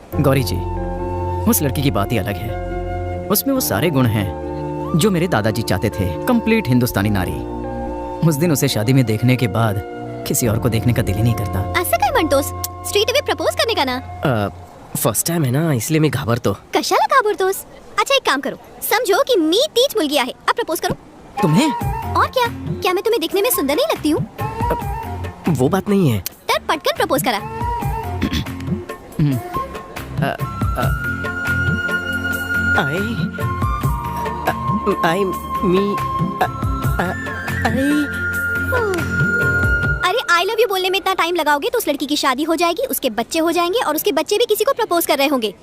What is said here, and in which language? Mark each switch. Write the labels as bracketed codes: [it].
[hi] गौरी जी, उस लड़की की बात ही अलग है। उसमें वो सारे गुण हैं जो मेरे दादाजी चाहते थे। कंप्लीट हिंदुस्तानी नारी। उस दिन उसे शादी में देखने के बाद किसी और को देखने का दिल ही नहीं करता। [mr] असं काय म्हणतोस? [hi] स्ट्रेट अवे प्रपोज करने का ना? फर्स्ट टाइम है ना, इसलिए [mr] मी घाबरतो। कशाला घाबरतोस? [hi] अच्छा एक काम करो, समझो कि [mr] मी तीच मुलगी आहे, [hi] अब प्रपोज करो। तुम्हें? और क्या मैं तुम्हें दिखने में सुंदर नहीं लगती हूँ? वो बात नहीं है। [mr] तर पटकन प्रपोज करा। [hi] अरे आई लव यू बोलने में इतना टाइम लगाओगे तो उस लड़की की शादी हो जाएगी, उसके बच्चे हो जाएंगे और उसके बच्चे भी किसी को प्रपोज कर रहे होंगे।